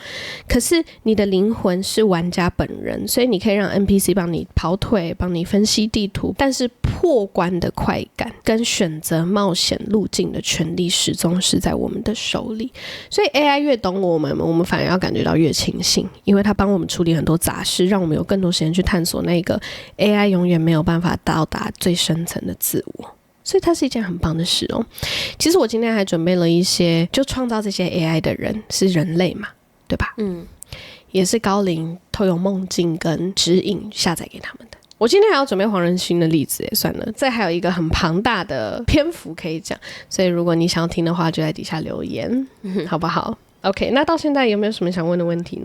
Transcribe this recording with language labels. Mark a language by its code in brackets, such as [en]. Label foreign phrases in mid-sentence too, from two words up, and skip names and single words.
[zh] 可是你的靈魂是玩家本人，所以你可以讓 NPC 幫你跑腿，幫你分析地圖，但是破關的快感跟選擇冒險路徑的權利始終是在我們的手裡。所以 AI 越懂我們反而要感覺到越慶幸，因為它幫我們處理很多雜事，讓我們有更多時間去探索那個 AI 永遠沒有辦法到達最深層的自我。所以它是一件很棒的事哦。其實我今天還準備了一些，就創造這些 AI 的人是人類嘛，對吧？也是高靈透過夢境跟指引下載給他們的。我今天還要準備黃仁勳的例子耶，算了，這還有一個很龐大的篇幅可以講，所以如果你想要聽的話，就在底下留言，好不好？OK， 那到現在有沒有什麼想問的問題呢？